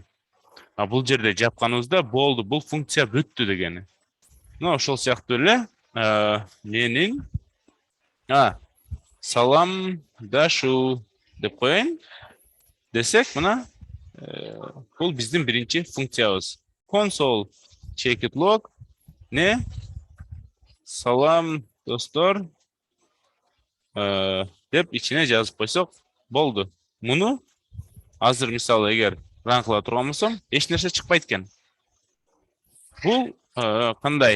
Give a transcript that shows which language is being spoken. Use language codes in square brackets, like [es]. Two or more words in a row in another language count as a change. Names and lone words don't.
[ky] Бул жерде жапканыбызда болду, бул функция бүттү дегени. Мына ошол сыяктуу эле менин саламдашу деп коеюн десек, мына бул биздин биринчи функциябыз. [en] Console check it log [ky] не салам достор деп ичине жазып койсок болду. Муну азыр мисалы эгер ран кыла турган болсом, эч нерсе чыкпайт экен. Бул кандай?